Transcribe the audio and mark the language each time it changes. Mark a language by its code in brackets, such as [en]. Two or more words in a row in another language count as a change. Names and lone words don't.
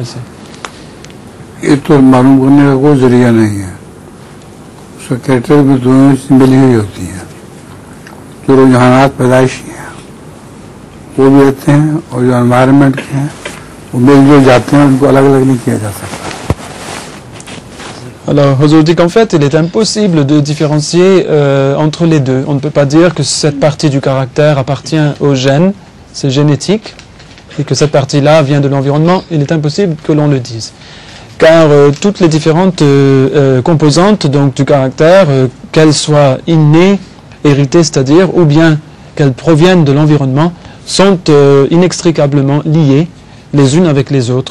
[ur] یہ تو معلوم کرنے کا کوئی ذریعہ نہیں ہے. اس کا کیریکٹر میں دونوں ملی ہوئی ہوتی ہے. جو رجحانات پیدائشی ہیں وہ بھی رہتے ہیں اور جو انوائرنمنٹ کے ہیں وہ مل جل جاتے ہیں، ان کو الگ الگ نہیں کیا جا سکتا. [fr] Alors, Huzour dit qu'en fait, il est impossible de différencier entre les deux. On ne peut pas dire que cette partie du caractère appartient au gène, c'est génétique, et que cette partie-là vient de l'environnement. Il est impossible que l'on le dise. Car toutes les différentes composantes donc, du caractère, qu'elles soient innées, héritées, c'est-à-dire, ou bien qu'elles proviennent de l'environnement, sont inextricablement liées les unes avec les autres.